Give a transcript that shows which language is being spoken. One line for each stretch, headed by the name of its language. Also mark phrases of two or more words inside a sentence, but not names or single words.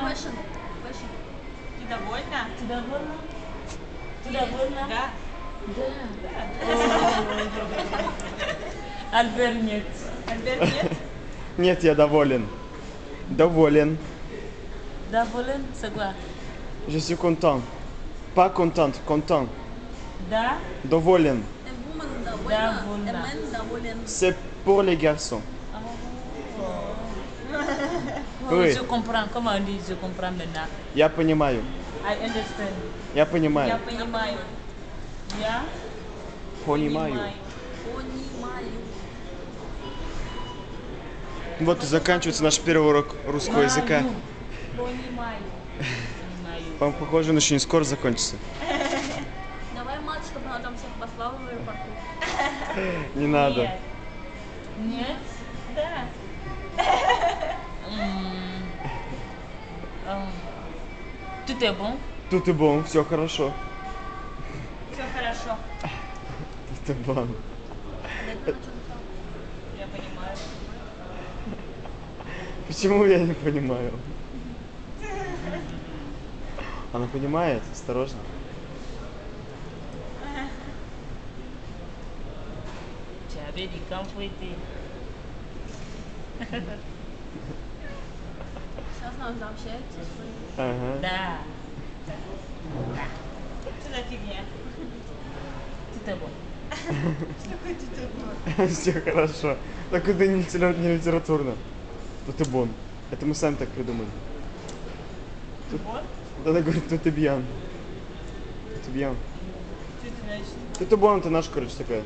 English: Fashion. Fashion.
Russian: Ты довольна? Ты довольна? Ты довольна? Да. Альбер нет. Альберт нет? Нет, я доволен. Доволен. Доволен?
French: C'est quoi? Je suis content. Pas contente, content.
Russian: Да? Доволен.
English: A woman довольна.
Russian: Довольна.
English: A man доволен.
French: C'est pour les garçons. Oh, Oui. je comprends. Comment on dit je comprends maintenant?
Russian: Я понимаю.
English: I understand.
Russian: Я понимаю. Я понимаю. Я Понимаю. Понимаю. Вот и заканчивается наш первый урок русского языка. Понимаю. Понимаю. Вам похоже, он очень скоро закончится. Давай мать, чтобы она там всех послала в аэропорту. Не надо. Нет. Нет? Да.
French: Tout est bon? Tout est bon,
Russian: все хорошо. Все хорошо.
French: Tout est bon.
Russian: Я понимаю. Почему я не понимаю? Она понимает, осторожно.
French: Tu avais dit quand fouetter.
Russian: Сейчас нам сообщается. Ага. Да. Что за фигня?
French: Tout est bon.
Russian: Что такое тут? Все хорошо. Так это не литературно.
French: Tout est bon.
Russian: Это мы сами так придумали. Вот. Вот она говорит,
French: tout est bien. Tout est bien.
Russian: Что это значит?
French: Tout est bon,
Russian: это наша, короче, такая.